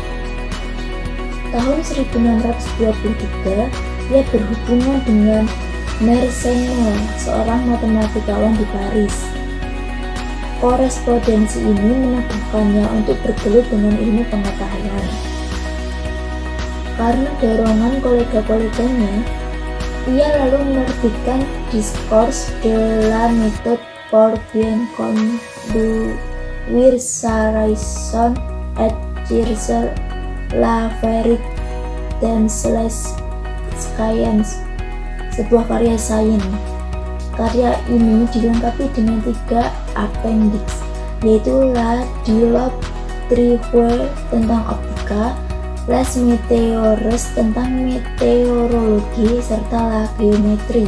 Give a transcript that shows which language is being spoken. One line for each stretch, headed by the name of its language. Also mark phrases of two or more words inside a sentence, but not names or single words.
Indonesian: Tahun 1623, ia berhubungan dengan Mersenne, seorang matematikawan di Paris. Korespondensi ini meneguhkannya untuk bergelut dengan ilmu pengetahuan. Karena dorongan kolega-koleganya, ia lalu menerbitkan Discours de la méthode pour bien conduire sa raison et chercher la vérité dans les sciences, sebuah karya sains. Karya ini dilengkapi dengan 3 appendix, yaitu La Dialogue Trivial tentang optika, Les Meteores tentang meteorologi, serta La Geometri.